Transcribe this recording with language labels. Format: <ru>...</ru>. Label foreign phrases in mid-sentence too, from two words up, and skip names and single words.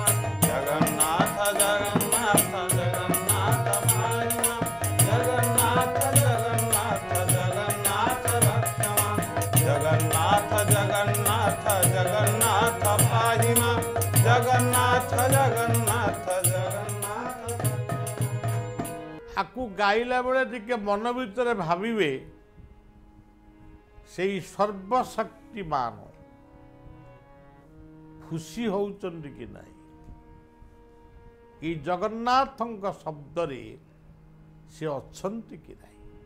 <sa>जगन्नाथ जगन्नाथ जगन्नाथ पाहि मां। जगन्नाथ जगन्नाथ जगन्नाथ रक्ष मां। जगन्नाथ जगन्नाथ जगन्नाथ पाहि मां। जगन्नाथ जगन्नाथ जगन्नाथ।</sa> <or>ଆକୁ ଗାଇଲା ବେଳେ ଟିକେ ମନ ଭିତରେ ଭାବିବେ ସେଇ ସର୍ବଶକ୍ତିମାନ ଖୁସି ହେଉଛନ୍ତି କି ନାହିଁ। ଏଇ ଜଗନ୍ନାଥଙ୍କ ଶବ୍ଦରେ ସେ ଅଛନ୍ତି କି ନାହିଁ।</or>